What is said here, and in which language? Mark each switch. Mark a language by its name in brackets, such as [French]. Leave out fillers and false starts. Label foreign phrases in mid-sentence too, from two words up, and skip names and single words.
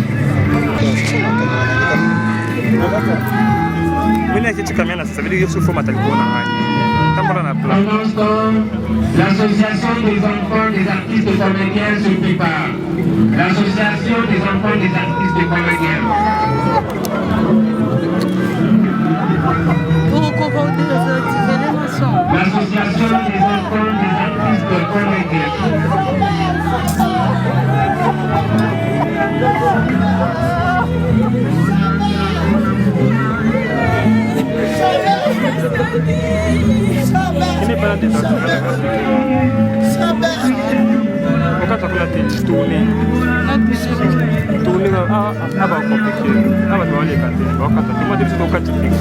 [French] Pendant ce temps, l'association des enfants des artistes comédiens se prépare. L'association des enfants des artistes comédiens. L'association des enfants des artistes comédiens. [Malay] Ini pernah bukan tak pernah tourner apa komplikasi apa tu boleh kata bukan tak cuma dia sudah kata